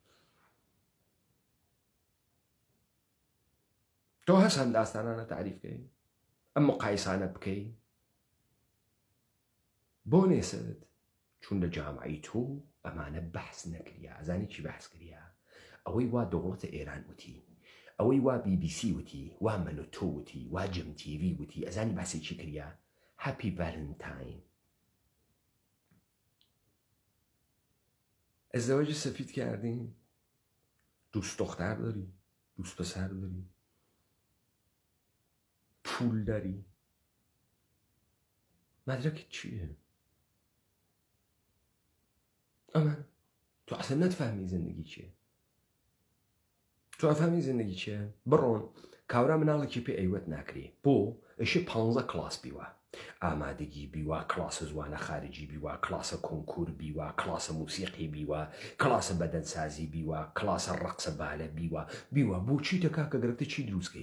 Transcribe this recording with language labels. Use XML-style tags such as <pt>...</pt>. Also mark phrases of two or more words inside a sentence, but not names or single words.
<sdh>تۆ هەست هەم داستانانە تعریفکەی ئەم مقایسانە بکەی بۆ نێست چون لە جامعی تۆ ئەمانە بەحس نەکریا. ئەزانی چی بەحس کریا؟ ئەوەی وا دەوڵەتە ئێران وتی، ئەوەی وا BBC وتی، وا مەنۆتۆ وتی، وا جم TV وتی. ئەزانی باسی چی کریا؟</sdh> <en>Happy Valentine.</en> <fa>ازدواج سفید کردیم، دوست دختر داری، دوست پسر داری، پول داری، مدرکت چیه؟ اما تو اصلا نتفهمی زندگی چیه. تو افهمی زندگی چیه؟</fa> <sdh>بڕۆن کاورا مناڵێکی پێ ئەیوەت ناکرێ بۆ ئەشێ 15 کلاس بیوە، ئامادەگی بیوە، کلاسە زوانە خارجی بیوە، کلاسە کۆنکور بیوە، کلاسە موسیقی بیوە، کلاسە بەدەنسازی بیوە، کلاسە ڕەقسە بالە بیوە بۆچی دەکا کە گەرەکتە چی دروستکەی؟</sdh>